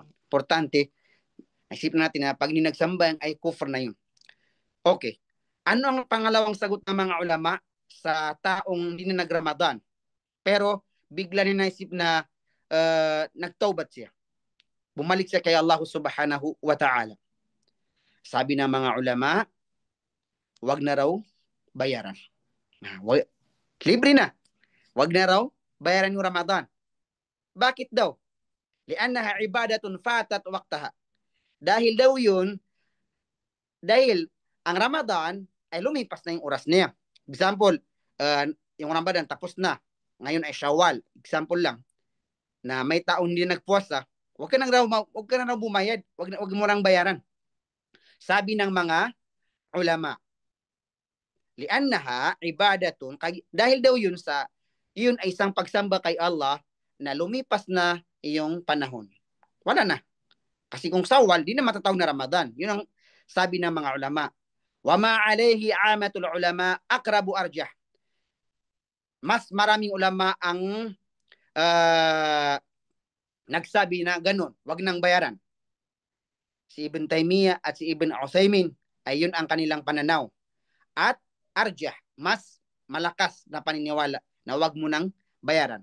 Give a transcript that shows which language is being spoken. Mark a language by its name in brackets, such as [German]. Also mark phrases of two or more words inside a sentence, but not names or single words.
[Filipino] Importante, isipin natin na pag hindi nagsambayang ay kufr na yun. Okay. Ano ang pangalawang sagot ng mga ulama sa taong hindi na nag-Ramadan, pero bigla niya naisip na nagtaubat siya, bumalik siya kay Allah [Arabic] سبحانه وتعالى? [Filipino] Sabi ng mga ulama, wag na raw bayaran. Libre na. Wag na raw bayaran yung Ramadan. Bakit daw? [Arabic] لأنها عبادة فات وقتها. [Filipino] Dahil daw yun dahil ang Ramadan ay lumipas na yung oras niya. Example, yung Ramadan tapos na. Ngayon ay Shawwal. Example lang na may taong hindi nagpuasa, wag ka nang bumayad, wag mo nang bayaran. Sabi ng mga ulama, [Arabic] لأنها عبادة, [Filipino] dahil daw yun ay isang pagsamba kay Allah na lumipas na iyong panahon. Wala na. Kasi kung Shawwal, di na matatawag na Ramadan. Yun ang sabi ng mga ulama. [Arabic] وما عليه عامة العلماء أقرب أرجح. [Filipino] Mas maraming ulama ang nagsabi na ganun, wag nang bayaran. Si Ibn Taymiyyah at si Ibn Uthaymin ay yun ang kanilang pananaw. At arjah, mas malakas na paniniwala na wag mo nang bayaran.